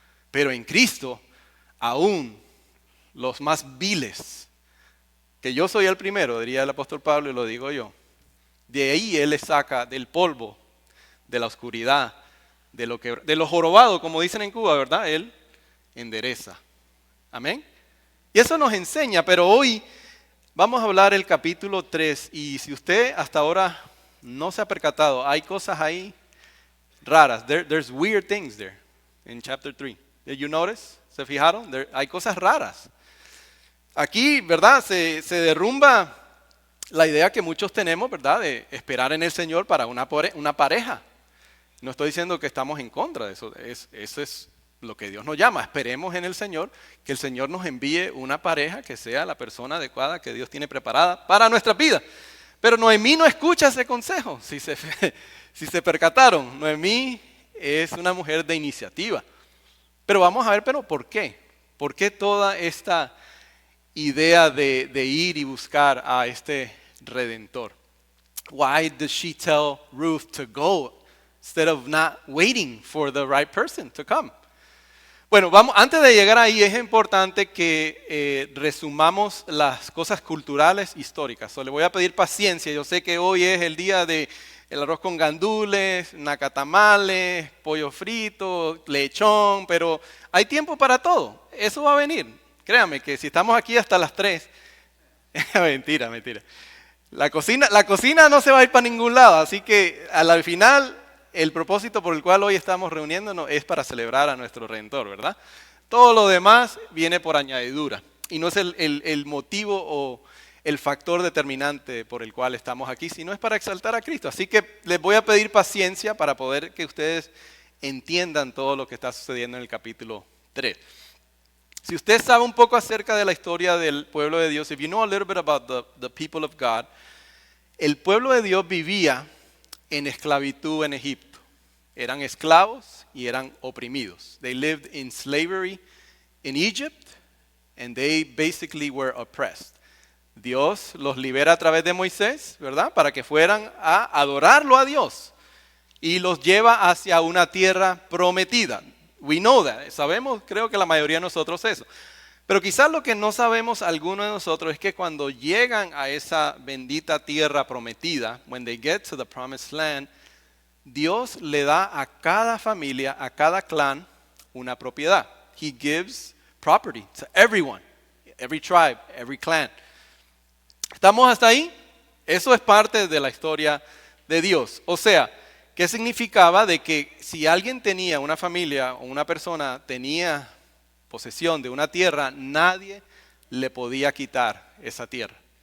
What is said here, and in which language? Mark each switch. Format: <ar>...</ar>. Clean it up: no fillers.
<es>Pero en Cristo, aún los más viles, que yo soy el primero, diría el apóstol Pablo y lo digo yo, de ahí Él le saca del polvo, de la oscuridad, de lo jorobado, como dicen en Cuba, ¿verdad? Él endereza. Amén. Y eso nos enseña, pero hoy vamos a hablar el capítulo 3 y si usted hasta ahora no se ha percatado, hay cosas ahí raras.</es> <en>There's weird things there in chapter 3. Did you notice?</en> <es>¿Se fijaron? Hay cosas raras. Aquí, ¿verdad? Se derrumba la idea que muchos tenemos, ¿verdad? De esperar en el Señor para una pareja. No estoy diciendo que estamos en contra de eso. Eso es lo que Dios nos llama. Esperemos en el Señor, que el Señor nos envíe una pareja que sea la persona adecuada que Dios tiene preparada para nuestra vida. Pero Noemí no escucha ese consejo. Si se percataron, Noemí es una mujer de iniciativa. Pero vamos a ver, ¿pero por qué? ¿Por qué toda esta idea de ir y buscar a este Redentor?</es> <en>Why does she tell Ruth to go instead of not waiting for the right person to come?</en> <es>Bueno, antes de llegar ahí es importante que resumamos las cosas culturales históricas. Le voy a pedir paciencia. Yo sé que hoy es el día de el arroz con gandules, nacatamales, pollo frito, lechón, pero hay tiempo para todo. Eso va a venir. Créame que si estamos aquí hasta las 3, mentira. La cocina no se va a ir para ningún lado, así que al final el propósito por el cual hoy estamos reuniéndonos es para celebrar a nuestro Redentor, ¿verdad? Todo lo demás viene por añadidura y no es el motivo o el factor determinante por el cual estamos aquí, sino es para exaltar a Cristo. Así que les voy a pedir paciencia para poder que ustedes entiendan todo lo que está sucediendo en el capítulo 3. Si usted sabe un poco acerca de la historia del pueblo de Dios,</es> <en>if you know a little bit about the people of God,</en> <es>el pueblo de Dios vivía en esclavitud en Egipto. Eran esclavos y eran oprimidos.</es> <en>They lived in slavery in Egypt and they basically were oppressed.</en> <es>Dios los libera a través de Moisés, ¿verdad? Para que fueran a adorarlo a Dios y los lleva hacia una tierra prometida.</es> <en>We know that.</en> <es>Sabemos, creo que la mayoría de nosotros eso. Pero quizás lo que no sabemos algunos de nosotros es que cuando llegan a esa bendita tierra prometida,</es> <en>when they get to the promised land,</en> <es>Dios le da a cada familia, a cada clan, una propiedad.</es> <en>He gives property to everyone, every tribe, every clan.</en> <es>¿Estamos hasta ahí? Eso es parte de la historia de Dios. O sea, ¿qué significaba? De que si alguien tenía, una familia o una persona tenía posesión de una tierra, nadie le podía quitar esa tierra.</es>